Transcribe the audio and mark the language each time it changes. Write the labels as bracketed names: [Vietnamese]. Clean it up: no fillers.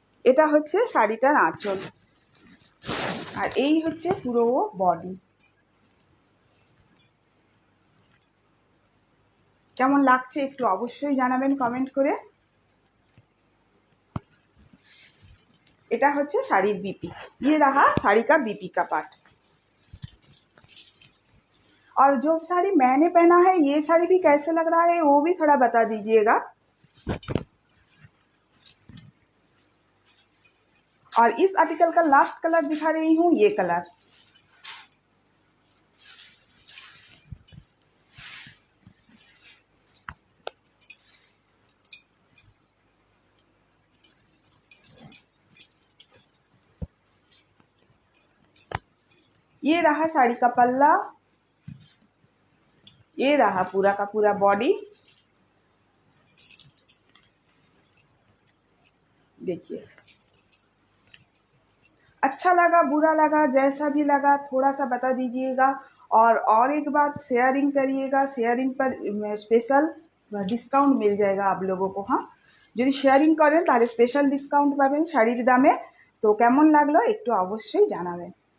[Bangla] এটা হচ্ছে শাড়িটার আঁচল, আর এই হচ্ছে পুরো বডি। কেমন লাগছে একটু অবশ্যই জানাবেন কমেंट করে। এটা হচ্ছে শাড়ির बीपी। [Hindi] ये रहा साड़ी का बीपी का पार्ट। और जो साड़ी मैंने पहना है ये साड़ी भी कैसे लग रहा है वो भी थोड़ा बता दीजिएगा। और इस आर्टिकल का लास्ट कलर दिखा रही हूँ, ये कलर। ये रहा साड़ी का पल्ला, ये रहा पूरा का पूरा बॉडी। देखिए, अच्छा लगा बुरा लगा जैसा भी लगा थोड़ा सा बता दीजिएगा। और एक बात, शेयरिंग करिएगा, शेयरिंग पर स्पेशल डिस्काउंट मिल जाएगा आप लोगों को। [Bangla] हाँ, যদি শেয়ারিং করেন তাহলে স্পেশাল ডিসকাউন্ট পাবেন শাড়ির দামে। তো কেমন লাগলো একটু অবশ্যই জানাবেন।